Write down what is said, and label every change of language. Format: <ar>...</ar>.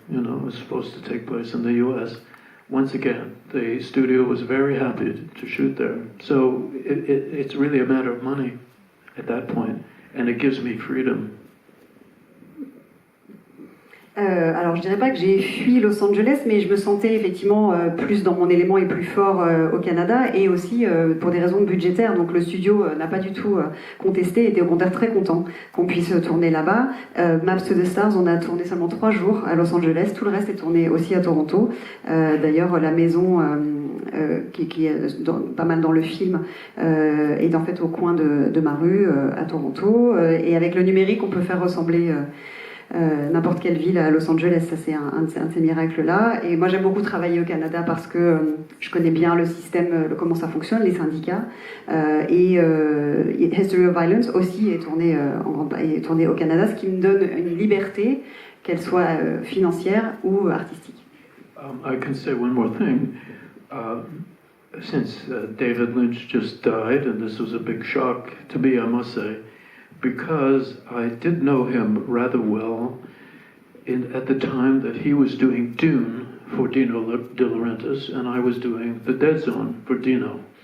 <en>You know, it was supposed to take place in the U.S. Once again, the studio was very happy to shoot there. So it's really a matter of money at that point, and it gives me freedom.</en> <fr>Alors je dirais pas que j'ai fui Los Angeles, mais je me sentais effectivement plus dans mon élément et plus fort au Canada, et aussi pour des raisons budgétaires. Donc le studio n'a pas du tout contesté, était au contraire très content qu'on puisse tourner là-bas. Maps to the Stars, on a tourné seulement 3 jours à Los Angeles, tout le reste est tourné aussi à Toronto. D'ailleurs la maison qui est pas mal dans le film est en fait au coin de ma rue à Toronto, et avec le numérique on peut faire ressembler n'importe quelle ville à Los Angeles. Ça c'est un de ces miracles-là. Et moi j'aime beaucoup travailler au Canada parce que je connais bien le système, comment ça fonctionne, les syndicats. Et History of Violence aussi est tourné au Canada, ce qui me donne une liberté, qu'elle soit financière ou artistique.</fr> <en>I can say one more thing. Since David Lynch just died, and this was a big shock to me, I must say, because I did know him rather well at the time that he was doing Dune for Dino De Laurentiis, and I was doing The Dead Zone for Dino.</en>